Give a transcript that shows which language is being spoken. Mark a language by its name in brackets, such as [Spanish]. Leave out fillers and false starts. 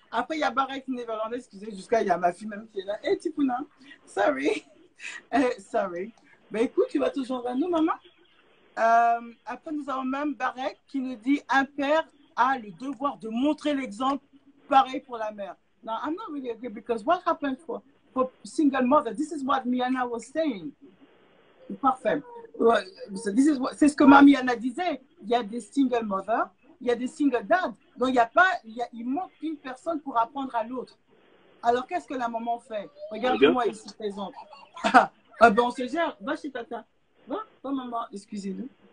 [French] Après, il y a Barek Néerlandais, excusez, jusqu'à il y a ma fille même qui est là. [English] Hey, Tipouna, sorry. Sorry. [French] Ben écoute, tu vas toujours vers nous, maman. Après, nous avons même Barek qui nous dit un père a le devoir de montrer l'exemple, pareil pour la mère. [English] Now, I'm not really agree because what happened for single mother, this is what Miana was saying. [French] Parfait. C'est ce que Miana disait. Il y a des single mothers, il y a des single dads. Donc, il manque une personne pour apprendre à l'autre. Alors, qu'est-ce que la maman fait? Regardez-moi ici présente. Ah ben, on se gère. Va chez tata. Va, maman. Excusez-nous.